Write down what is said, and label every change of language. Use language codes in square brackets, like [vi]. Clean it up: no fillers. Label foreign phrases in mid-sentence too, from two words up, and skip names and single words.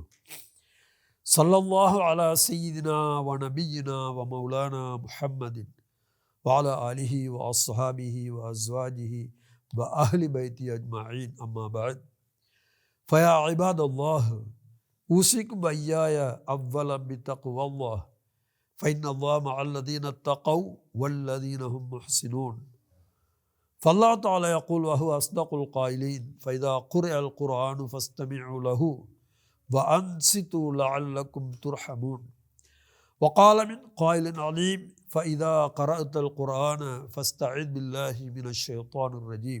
[ar] صلى الله على سيدنا ونبينا ومولانا محمد وعلى آله وأصحابه وأزواجه وأهل بيته أجمعين. أما بعد. فيا عباد الله أوصيكم وإياي أولا بتقوى الله فإن الله مع الذين اتقوا والذين هم محسنون. فالله تعالى يقول وهو أصدق القائلين فإذا قرئ القرآن فاستمعوا له وأنصتوا لعلكم ترحمون. وقال من قائل عليم فإذا قرأت القرآن فاستعذ بالله من الشيطان الرجيم.